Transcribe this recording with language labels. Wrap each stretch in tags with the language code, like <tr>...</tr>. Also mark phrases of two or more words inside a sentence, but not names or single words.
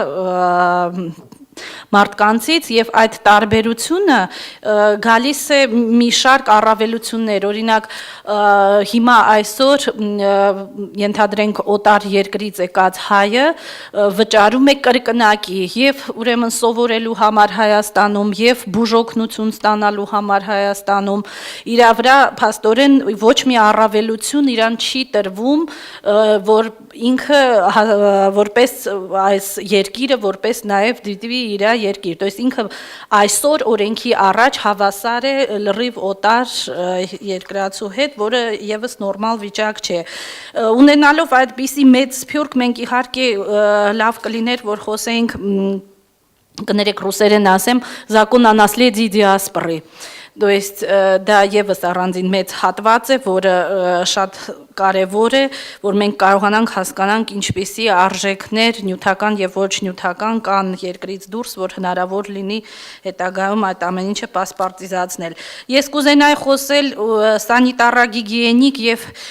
<hy>մարդկանցից եւ այդ տարբերությունը գալիս է մի շարք առավելություններ, օրինակ հիմա այսօր ենթադրենք օտար երկրից եկած հայը վճարում է կրկնակի եւ ուրեմն սովորելու համար Հայաստանում եւ բուժօգնություն ստանալու համար Հայաստանում իր վրա փաստորեն ոչ մի առավելություն իրան չի տրվում, որ ինքը որպես այս երկիրը որպես նաեւ դիտվի իր երկիր,</hy> <ru>то есть ինքը</ru> <hy>այսօր օրենքի առաջ հավասար է լրիվ օտար երկրացու հետ, որը եւս նորմալ вичակ չէ։ Ունենալով այդպիսի մեծ սփյուռք մենք իհարկե լավ կլիներ, որ խոսեինք, կներեք ռուսերեն ասեմ,</hy> <ru>закон о наследии диаспоры։ То есть</ru> <hy>դա եւս առանձին մեծ հատված է, որը շատ կարևոր է, որ մենք կարողանանք հասկանանք ինչպիսի արժեքներ նյութական եւ ոչ նյութական կան երկրից դուրս, որ հնարավոր լինի հետագայում այդ ամեն ինչը պասպարտիզացնել։ Ես կուզենայի խոսել սանիտարագիգիենիկ եւ</hy>